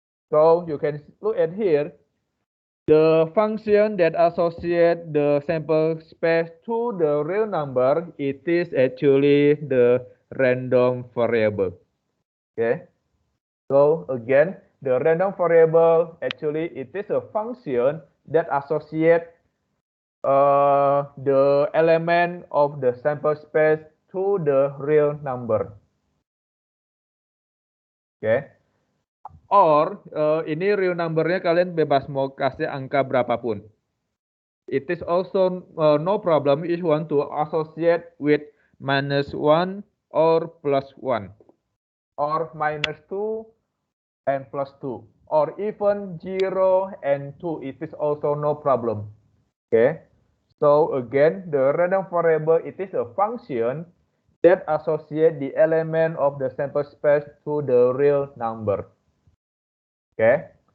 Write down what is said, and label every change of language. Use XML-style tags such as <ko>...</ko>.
<en>So you can look at here, the function that associate the sample space to the real number, it is actually the random variable. Okay. So again, the random variable actually it is a function that associate the element of the sample space to the real number. Okay.</en> <id>Or ini real numbernya kalian bebas mau kasih angka berapapun.</id> <en>It is also no problem if you want to associate with -1 or +1 or -2 and +2 or even 0 and 2. It is also no problem. Okay. So again, the random variable it is a function that associate the element of the sample space to the real number. Okay.</en>